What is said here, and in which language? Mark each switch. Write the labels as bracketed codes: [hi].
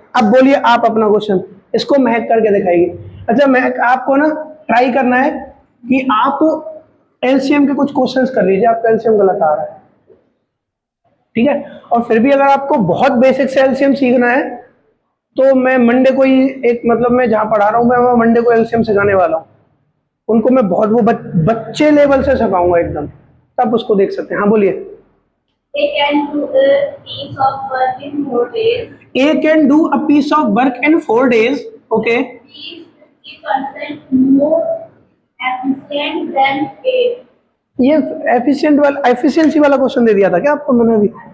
[hi] अब बोलिए आप अपना क्वेश्चन, इसको महक करके दिखाएगी। अच्छा महक, आपको ना ट्राई करना है कि आप एलसीएम के कुछ क्वेश्चंस कर लीजिए, आपका एलसीएम गलत आ रहा है, ठीक है? और फिर भी अगर आपको बहुत बेसिक से एलसीएम सीखना है तो मैं मंडे को ही एक, मतलब मैं जहाँ पढ़ा रहा हूँ मैं वहाँ मंडे को एलसीएम सिखाने वाला हूँ। उनको मैं बहुत वो बच्चे लेवल से सिखाऊंगा एकदम, तब उसको देख सकते हैं। हाँ बोलिए। [en] They can do a piece of work in 4 days. A can do a piece of work in 4 days. Okay. He is 50% more efficient than A. [hi] ये एफिशिएंसी वाला क्वेश्चन दे दिया था क्या आपको मैंने अभी?